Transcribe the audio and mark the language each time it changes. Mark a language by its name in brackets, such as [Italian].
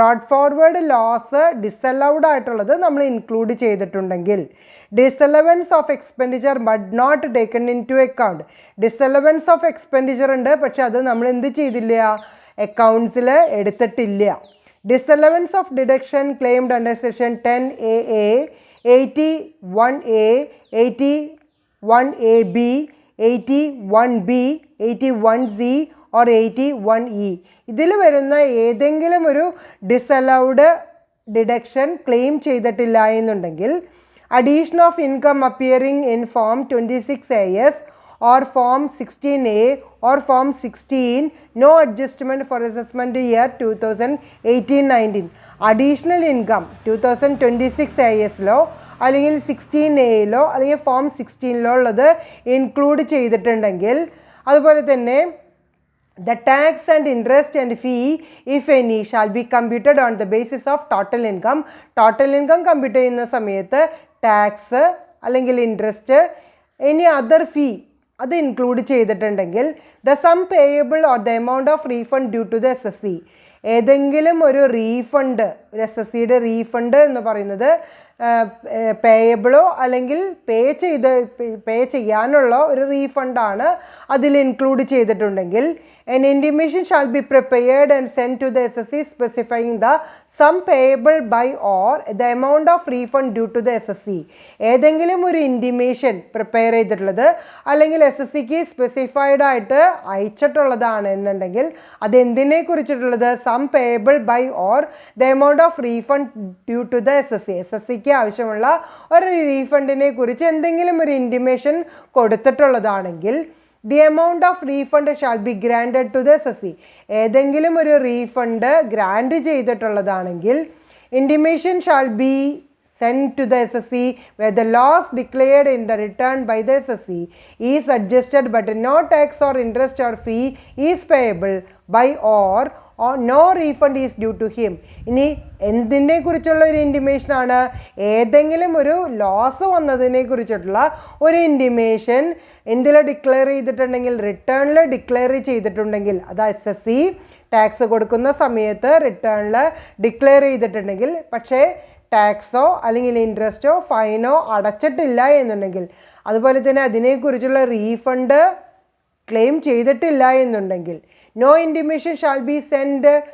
[English] forward loss disallowed [Malayalam] ആയിട്ടുള്ളത് നമ്മൾ include ചെയ്തിട്ടുണ്ടെങ്കിൽ [English] Disallowance of expenditure but not taken into account. [Malayalam] ഡിസലവൻസ് of expenditure ഉണ്ട്, പക്ഷെ അത് നമ്മൾ എന്ത് ചെയ്തില്ല? അക്കൗണ്ട്സിൽ എടുത്തിട്ടില്ല. [English] Disallowance of deduction claimed under section 10AA, 81A, 81AB, 81B, 81C or 81E. [Malayalam] ഇതിൽ വരുന്ന ഏതെങ്കിലും ഒരു ഡിസലൗഡ് ഡിഡക്ഷൻ ക്ലെയിം ചെയ്തിട്ടില്ല എന്നുണ്ടെങ്കിൽ [English] Addition of income appearing in form 26AS or form 16A or form 16, no adjustment for assessment year 2018-19. [Malayalam] Additional income 2026 ASലോ അല്ലെങ്കിൽ 16Aയിലോ അല്ലെങ്കിൽ form 16ലോ ഉള്ളത് include ചെയ്തിട്ടുണ്ടെങ്കിൽ, അതുപോലെ തന്നെ [English] the tax and interest and fee if any shall be computed on the basis of total income. [Malayalam] Total income compute ചെയ്യുന്ന സമയത്ത് tax അല്ലെങ്കിൽ interest any other ഫീ അത് ഇൻക്ലൂഡ് ചെയ്തിട്ടുണ്ടെങ്കിൽ [English] The sum payable or the amount of refund due to the SSC. [Malayalam] ഏതെങ്കിലും ഒരു refund, ഒരു SSCയുടെ refund എന്ന് പറയുന്നത് പേയബിളോ അല്ലെങ്കിൽ പേ ചെയ്യാനുള്ള ഒരു റീഫണ്ടാണ് അതിൽ ഇൻക്ലൂഡ് ചെയ്തിട്ടുണ്ടെങ്കിൽ [English] an intimation shall be prepared and sent to the SSC specifying the sum payable by or the amount of refund due to the SSC. [Malayalam] ഏതെങ്കിലും ഒരു ഇൻറ്റിമേഷൻ പ്രിപ്പയർ ചെയ്തിട്ടുള്ളത് അല്ലെങ്കിൽ SSCക്ക് സ്പെസിഫൈഡ് ആയിട്ട് അയച്ചിട്ടുള്ളതാണ് എന്നുണ്ടെങ്കിൽ അതെന്തിനെ കുറിച്ചിട്ടുള്ളത്? [English] sum payable by or the amount of refund due to the SSCക്ക് [Malayalam] ആവശ്യമുള്ള ഒരു റീഫണ്ടിനെ കുറിച്ച് എന്തെങ്കിലും ഒരു intimation കൊടുത്തിട്ടുള്ളതാണെങ്കിൽ [English] The amount of refund shall be granted to the SSC. [Malayalam] ഏതെങ്കിലും ഒരു refund grand ചെയ്തിട്ടുള്ളതാണെങ്കിൽ [English] Intimation shall be sent to the SSC where the loss declared in the return by the SSC is adjusted but no tax or interest or fee is payable by or no refund is due to him. [Malayalam] ഇനി എന്തിനെ കുറിച്ചുള്ള ഒരു ഇൻറ്റിമേഷനാണ്? ഏതെങ്കിലും ഒരു loss വന്നതിനെ കുറിച്ചിട്ടുള്ള ഒരു intimation എന്തിൽ ഡിക്ലെയർ ചെയ്തിട്ടുണ്ടെങ്കിൽ, റിട്ടേണിൽ ഡിക്ലെയർ ചെയ്തിട്ടുണ്ടെങ്കിൽ, അത് SSC ടാക്സ് കൊടുക്കുന്ന സമയത്ത് റിട്ടേണിൽ ഡിക്ലെയർ ചെയ്തിട്ടുണ്ടെങ്കിൽ പക്ഷേ ടാക്സോ അല്ലെങ്കിൽ ഇൻട്രസ്റ്റോ ഫൈനോ അടച്ചിട്ടില്ല എന്നുണ്ടെങ്കിൽ, അതുപോലെ തന്നെ അതിനെക്കുറിച്ചുള്ള റീഫണ്ട് ക്ലെയിം ചെയ്തിട്ടില്ല എന്നുണ്ടെങ്കിൽ, [English] no intimation shall be send